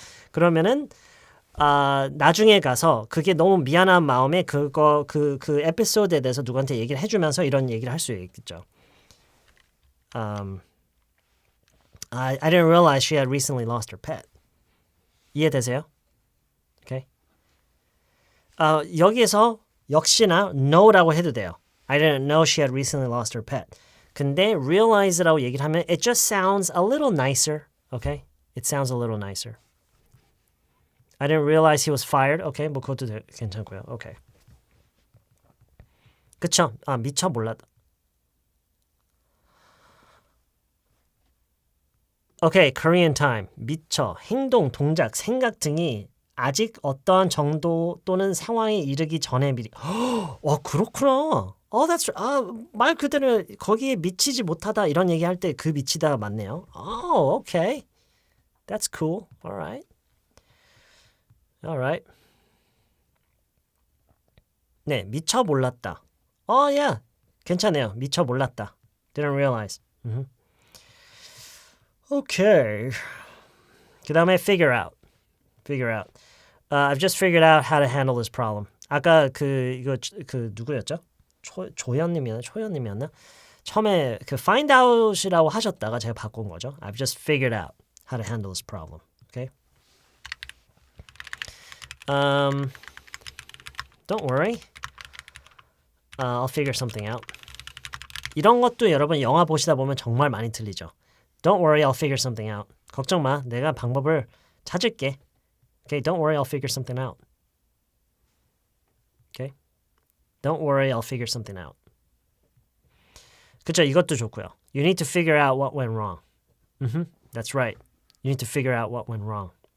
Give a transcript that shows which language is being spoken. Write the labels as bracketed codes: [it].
[ko] 그러면은 나중에 가서 그게 너무 미안한 마음에 그 에피소드에 대해서 누구한테 얘기를 해주면서 이런 얘기를 할 수 있겠죠. [en] I didn't realize she had recently lost her pet. [ko] 이해되세요? 오케이. 여기에서 역시나 no라고 해도 돼요. [en] I didn't know she had recently lost her pet. [ko] 근데 realize라고 얘기를 하면 [en] it just sounds a little nicer. Okay? It sounds a little nicer. I didn't realize he was fired. [ko] Okay, 그것도 괜찮고요. Okay. 그쵸? 미처 몰랐다. [en] Okay, Korean time. [ko] 미처, 행동, 동작, 생각 등이 아직 어떠한 정도 또는 상황에 이르기 전에 미리. 그렇구나. That's 말 그대로 거기에 미치지 못하다 이런 얘기할 때 그 미치다 맞네요. [en] Okay. That's cool. All right. All right. [ko] 네, 미처 몰랐다. Yeah. 괜찮아요. 미처 몰랐다. [en] Didn't realize. Okay. [ko] 그 다음에 [en] figure out. I've just figured out how to handle this problem. [ko] 아까 이거 누구였죠? 초연님이었나? 처음에 find out이라고 하셨다가 제가 바꾼 거죠. [en] I've just figured out how to handle this problem. Okay? Don't worry. I'll figure something out. [ko] 이런 것도 여러분 영화 보시다 보면 정말 많이 들리죠. [en] Don't worry, I'll figure something out. [ko] 걱정 마, 내가 방법을 찾을게. [en] Okay, don't worry, I'll figure something out. Okay? Don't worry, I'll figure something out. [ko] 그쵸, 이것도 좋고요. [en] You need to figure out what went wrong. That's right. You need to figure out what went wrong.